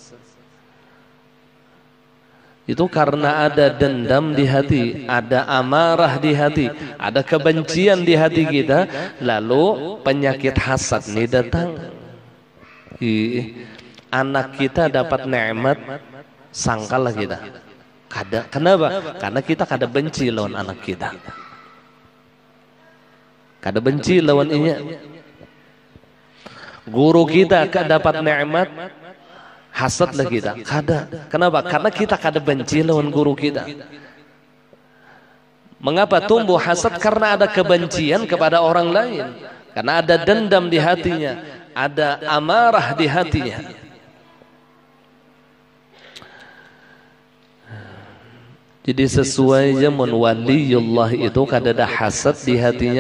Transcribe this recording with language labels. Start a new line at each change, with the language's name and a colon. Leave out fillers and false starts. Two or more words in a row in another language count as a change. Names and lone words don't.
Indonesian: Itu karena ada dendam di hati, ada amarah di hati, ada kebencian di hati kita, lalu penyakit hasad ini datang. Anak kita dapat nikmat, sangkalah kita.
Banjar: Kada, kenapa? Karena kita kada benci lawan anak kita, kada benci lawan inya. Guru kita kada dapat nikmat, hasadlah kita. Kada. Kenapa? Karena kita kada benci lawan guru kita.
Indonesian: Mengapa tumbuh hasad? Karena ada kebencian kepada orang lain, karena ada dendam di hatinya, ada amarah di hatinya. Jadi sesuai zaman waliullah itu kada ada hasad di hatinya.